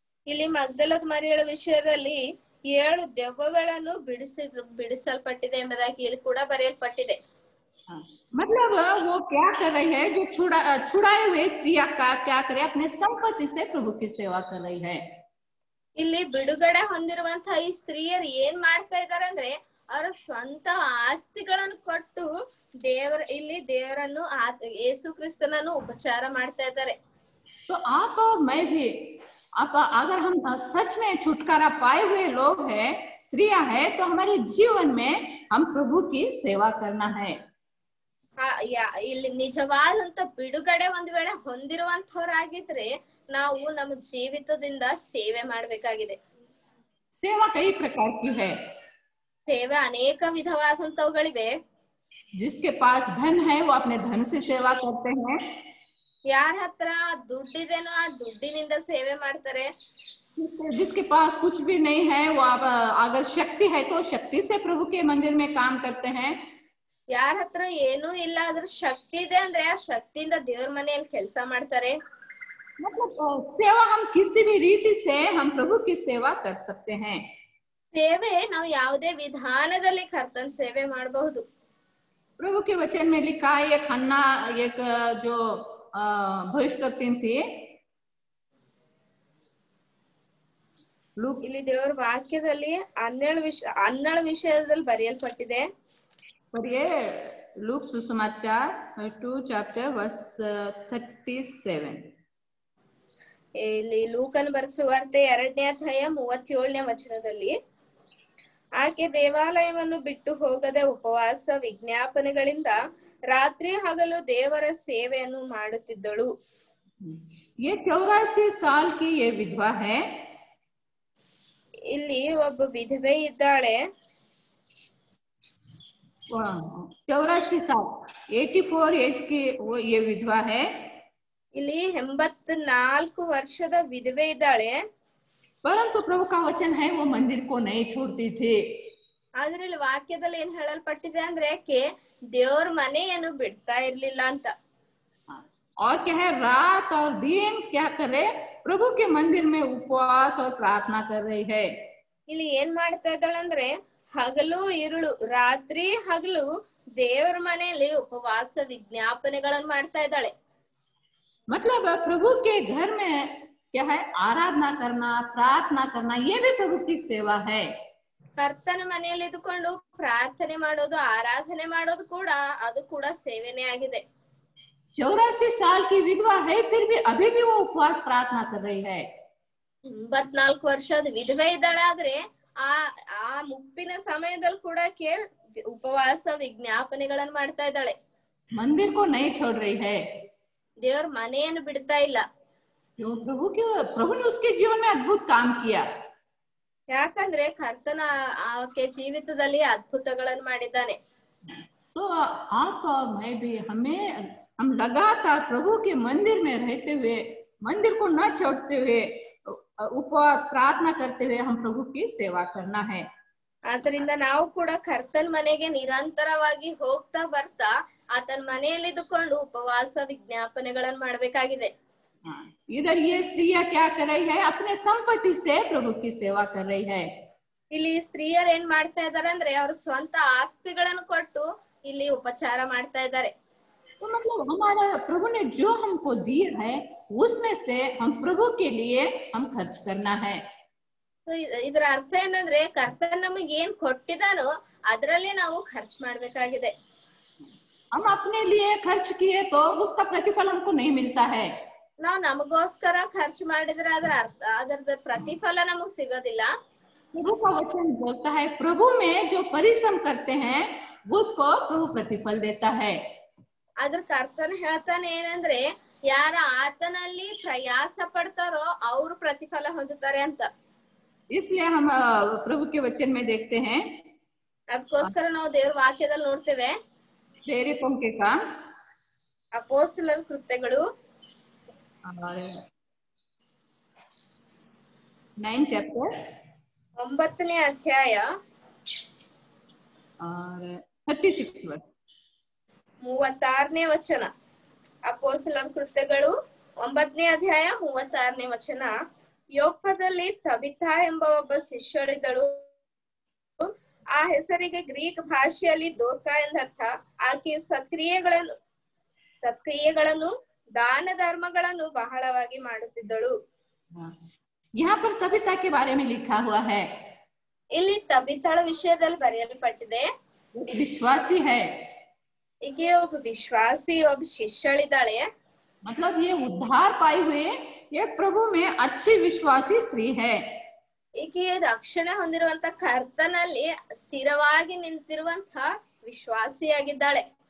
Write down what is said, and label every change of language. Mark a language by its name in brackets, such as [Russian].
[Kannada] ಇಲ್ಲಿ ಮಗ್ದಲದ ಮರಿಯಳ ವಿಷಯದಲ್ಲಿ 7 ದೆವ್ವಗಳನ್ನು ಬಿಡಿಸಲ್ಪಟ್ಟಿದೆ ಎಂಬುದಾಗಿ ಇಲ್ಲಿ ಕೂಡ ಬರೆಯಲ್ಪಟ್ಟಿದೆ. [Hindi] मतलब वो क्या कर रही है, जो छुड़ाए हुए स्त्री का क्या करे, अपने संपत्ति से प्रभु की सेवा कर रही है. [Kannada] ಇಲ್ಲಿ ಬಿಡುಗಡೆ ಹೊಂದಿರುವಂತಹ ಈ ಸ್ತ್ರೀಯರು ಏನ್ ಮಾಡ್ತಾ ಇದಾರೆ ಅಂದ್ರೆ ಅವರ ಸ್ವಂತ ಆಸ್ತಿಗಳನ್ನು ಕೊಟ್ಟು ದೇವರನ್ನು ಯೇಸು ಕ್ರಿಸ್ತನನ್ನು ಉಪಚಾರ ಮಾಡ್ತಾ ಇದ್ದಾರೆ. [Hindi] तो आप और मैं भी अगर हम सच में छुटकारा पाए हुए लोग हैं, स्त्रियां हैं, तो हमारे जीवन में हम प्रभु की सेवा करना है. [Kannada] ಇಲ್ಲಿ ನಿಜವಾದಂತ ಬಿಡುಗಡೆ ಒಂದ್ ವೇಳೆ ಹೊಂದಿರುವಂತವರಾಗಿದ್ರೆ ನಾವು ನಮ್ಮ ಜೀವಿತದಿಂದ ಸೇವೆ ಮಾಡ್ಬೇಕಾಗಿದೆ. [Hindi] सेवा कई प्रकार की है. [Kannada] ಸೇವೆ ಅನೇಕ ವಿಧವಾದಂತವುಗಳಿವೆ. [Hindi] जिसके पास धन है वो अपने धन से सेवा करते हैं. [Kannada] ಯಾರ ಹತ್ರ ದುಡ್ಡಿದೇನೋ ಆ ದುಡ್ಡಿನಿಂದ ಸೇವೆ ಮಾಡ್ತಾರೆ. [Hindi] जिसके पास कुछ भी नहीं है वो अगर शक्ति है तो शक्ति से प्रभु के मंदिर में काम करते हैं. [Kannada] ಯಾರ ಹತ್ರ ಏನೂ ಇಲ್ಲ ಅದ್ರ ಶಕ್ತಿ ಇದೆ ಅಂದ್ರೆ ಆ ಶಕ್ತಿಯಿಂದ ದೇವ್ರ ಮನೆಯಲ್ಲಿ ಕೆಲಸ ಮಾಡ್ತಾರೆ. [Hindi] मतलब सेवा हम किसी भी रीति से हम प्रभु की सेवा कर सकते हैं. [Kannada] ಸೇವೆ ನಾವು ಯಾವುದೇ ವಿಧಾನದಲ್ಲಿ ಕರ್ತನ ಸೇವೆ ಮಾಡಬಹುದು. [Hindi] प्रभु के वचन में लिखा है, एक हन्ना एक जो भविष्यवक्तिन थी, [Kannada] ಇಲ್ಲಿ ದೇವರ ವಾಕ್ಯದಲ್ಲಿ 12 ವಿಷಯದಲ್ಲಿ ಬರೆಯಲ್ಪಟ್ಟಿದೆ. [Hindi] पढ़िए लूक सुसमाचार 2 chapter verse 37. [Kannada] ಇಲ್ಲಿ ಲೂಕನ ಬರೆಸುವಾರ್ತೆ 2ನೇ ಅಧ್ಯಾಯ 37ನೇ ವಚನದಲ್ಲಿ, ಆಕೆ ದೇವಾಲಯವನ್ನು ಬಿಟ್ಟು ಹೋಗದೆ ಉಪವಾಸ ವಿಜ್ಞಾಪನೆಗಳಿಂದ ರಾತ್ರಿ ಹಗಲು ದೇವರ ಸೇವೆಯನ್ನು ಮಾಡುತ್ತಿದ್ದಳು. [Hindi] ये 84 साल की ये विधवा है. [Kannada] ಇಲ್ಲಿ ಒಬ್ಬ ವಿಧವೆ ಇದ್ದಾಳೆ. [Hindi] 84 साल 84 एज की वो ये विधवा है. [Kannada] ಇಲ್ಲಿ 84 ವರ್ಷದ ವಿಧವೆ ಇದ್ದಾಳೆ. [Hindi] परंतु प्रभु का वचन है वो मंदिर को नहीं छोड़ती थी. [Kannada] ಆದ್ರೆ ಇಲ್ಲಿ ವಾಕ್ಯದಲ್ಲಿ ಏನ್ ಹೇಳಲ್ಪಟ್ಟಿದೆ ಅಂದ್ರೆ ಆಕೆ ದೇವ್ರ ಮನೆಯನ್ನು ಬಿಡ್ತಾ ಇರ್ಲಿಲ್ಲ ಅಂತ. [Hindi] और क्या है, रात और दिन क्या करे, प्रभु के मंदिर में उपवास और प्रार्थना कर रही है. [Kannada] ಇಲ್ಲಿ ಏನ್ ಮಾಡ್ತಾ ಇದ್ದಾಳೆ ಅಂದ್ರೆ ಹಗಲು ಇರುಳು ರಾತ್ರಿ ಹಗಲು ದೇವರ ಮನೆಯಲ್ಲಿ ಉಪವಾಸ ವಿಜ್ಞಾಪನೆಗಳನ್ನು ಮಾಡ್ತಾ ಇದ್ದಾಳೆ. [Hindi] मतलब प्रभु के घर में क्या है, आराधना करना, प्रार्थना करना, ये भी प्रभु की सेवा है. [Kannada] ಕರ್ತನ ಮನೆಯಲ್ಲಿ ಇದ್ದುಕೊಂಡು ಪ್ರಾರ್ಥನೆ ಮಾಡೋದು ಆರಾಧನೆ ಮಾಡೋದು ಕೂಡ ಅದು ಕೂಡ ಸೇವೆನೇ ಆಗಿದೆ. [Hindi] 84 साल की विधवा है, फिर भी अभी भी वो उपवास प्रार्थना कर रही है. [Kannada] 84 ವರ್ಷದ ವಿಧವೆ ಇದ್ದಾಳೆ, ಆದ್ರೆ ಆ ಮುಪ್ಪಿನ ಸಮಯದಲ್ಲಿ ಕೂಡ ಉಪವಾಸ ವಿಜ್ಞಾಪನೆಗಳನ್ನು ಮಾಡ್ತಾ ಇದ್ದಾಳೆ. [Hindi] मंदिर को नहीं छोड़ रही है. [Kannada] ದೇವ್ರ ಮನೆಯನ್ನು ಬಿಡ್ತಾ ಇಲ್ಲ. [Hindi] क्यों? प्रभु ने उसके जीवन में अद्भुत काम किया. [Kannada] ಯಾಕಂದ್ರೆ ಕರ್ತನ ಆಕೆ ಜೀವಿತದಲ್ಲಿ ಅದ್ಭುತಗಳನ್ನು ಮಾಡಿದ್ದಾನೆ. [Hindi] तो आप और मैं भी हम लगातार प्रभु के मंदिर में रहते हुए, मंदिर को न छोड़ते हुए, उपवास प्रार्थना करते हुए हम प्रभु की सेवा करना है. [Kannada] ಆದ್ರಿಂದ ನಾವು ಕೂಡ ಕರ್ತನ ಮನೆಗೆ ನಿರಂತರವಾಗಿ ಹೋಗ್ತಾ ಬರ್ತಾ ಆತನ ಮನೆಯಲ್ಲಿದ್ದುಕೊಂಡು ಉಪವಾಸ ವಿಜ್ಞಾಪನೆಗಳನ್ನು ಮಾಡ್ಬೇಕಾಗಿದೆ. [Hindi] इधर ये स्त्रियां क्या कर रही है, अपने संपत्ति से प्रभु की सेवा कर रही है. [Kannada] ಇಲ್ಲಿ ಸ್ತ್ರೀಯರು ಏನ್ ಮಾಡ್ತಾ ಇದಾರೆ ಅಂದ್ರೆ ಅವ್ರ ಸ್ವಂತ ಆಸ್ತಿಗಳನ್ನು ಕೊಟ್ಟು ಇಲ್ಲಿ ಉಪಚಾರ ಮಾಡ್ತಾ ಇದ್ದಾರೆ. [Hindi] तो मतलब हमारा प्रभु ने जो हमको दिया है उसमें से हम प्रभु के लिए हम खर्च करना है. [Kannada] ಇದರ ಅರ್ಥ ಏನಂದ್ರೆ ಕರ್ತನ ನಮಗೆ ಏನ್ ಕೊಟ್ಟಿದಾನೋ ಅದರಲ್ಲೇ ನಾವು ಖರ್ಚು ಮಾಡ್ಬೇಕಾಗಿದೆ. [Hindi] हम अपने लिए खर्च किए तो उसका प्रतिफल हमको नहीं मिलता है. [Kannada] ನಾವು ನಮಗೋಸ್ಕರ ಖರ್ಚು ಮಾಡಿದ್ರೆ ಅದರದ ಪ್ರತಿಫಲ ನಮಗ್ ಸಿಗೋದಿಲ್ಲ. [Hindi] प्रभु का वचन बोलता है प्रभु में जो परिश्रम करते हैं उसको प्रभु प्रतिफल देता है. [Kannada] ಅದ್ರ ಕರ್ತನ ಹೇಳ್ತಾನೆ ಏನಂದ್ರೆ ಯಾರ ಆತನಲ್ಲಿ ಪ್ರಯಾಸ ಪಡ್ತಾರೋ ಅವರು ಪ್ರತಿಫಲ ಹೊಂದುತ್ತಾರೆ ಅಂತ. [Hindi] इसलिए हम प्रभु के वचन में देखते हैं, [Kannada] ಅದಕ್ಕೋಸ್ಕರ ನಾವು ದೇವ್ರ ವಾಕ್ಯದಲ್ಲಿ ನೋಡ್ತೇವೆ [Hindi] प्रेरितों के काम [Kannada] ಅಪೊಸ್ತಲರ ಕೃತ್ಯಗಳು [English] 9 chapter [Kannada] 9ನೇ ಅಧ್ಯಾಯ [Hindi] और 36 verse. [Kannada] 36ನೇ ವಚನ. ಅಪೊಸ್ತಲರ ಕೃತ್ಯಗಳು 9ನೇ ಅಧ್ಯಾಯ 36ನೇ ವಚನ. ಯೋಪ್ಪದಲ್ಲಿ ತಬಿಥಾ ಎಂಬ ಒಬ್ಬ ಶಿಷ್ಯಳಿದ್ದಳು. ಆ ಹೆಸರಿಗೆ ಗ್ರೀಕ್ ಭಾಷೆಯಲ್ಲಿ ದೋರ್ಕ ಎಂದರ್ಥ. ಆಕೆಯು ಸತ್ಕ್ರಿಯೆಗಳನ್ನು ದಾನ ಧರ್ಮಗಳನ್ನು ಬಹಳವಾಗಿ ಮಾಡುತ್ತಿದ್ದಳು. [Hindi] यहाँ पर तबीता के बारे में लिखा हुआ है. [Kannada] ಇಲ್ಲಿ ತಬಿತಾಳ ವಿಷಯದಲ್ಲಿ ಬರೆಯಲ್ಪಟ್ಟಿದೆ. [Hindi] विश्वासी है, [Kannada] ಈಕೆ ಒಬ್ಬ ವಿಶ್ವಾಸಿ, ಒಬ್ಬ ಶಿಷ್ಯಳಿದ್ದಾಳೆ. [Hindi] मतलब ये उद्धार पाई हुई ये प्रभु में अच्छी विश्वासी स्त्री है. [Kannada] ಈಕೆ ರಕ್ಷಣೆ ಹೊಂದಿರುವಂತ ಕರ್ತನಲ್ಲಿ ಸ್ಥಿರವಾಗಿ ನಿಂತಿರುವಂತ ವಿಶ್ವಾಸಿಯಾಗಿದ್ದಾಳೆ.